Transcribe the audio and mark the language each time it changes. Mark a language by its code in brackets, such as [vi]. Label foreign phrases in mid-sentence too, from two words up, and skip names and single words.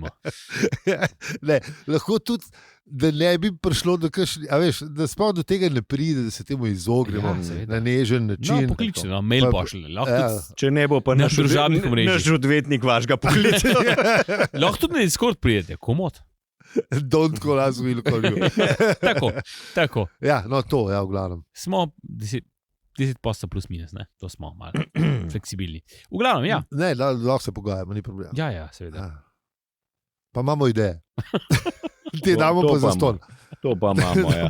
[sl] Ne, lahko tudi, da ne bi prišlo do kakšne, da sploh do tega ne pride, da se temu izognemo Ja, seveda. na nežen No, način. pokličite, no, mail Pa- pošljite. Lahko, Ja. tudi- Če ne bo pa Na naš družabnih omrežjih. naš odvetnik vašega poklica. lahko tudi na Discord prijete, komod. [en] Don't call us, we'll call you. [sl] Tako. Ja, no to, ja, v glavnem. Smo 10% plus minus, ne? To smo malo fleksibilni. V glavnem, ja. Ne, lahko se pogajamo, ni problema. Ja, seveda. Ja. Pa imamo ideje. Te To- damo to pa pa za ston. To pa imamo, ja.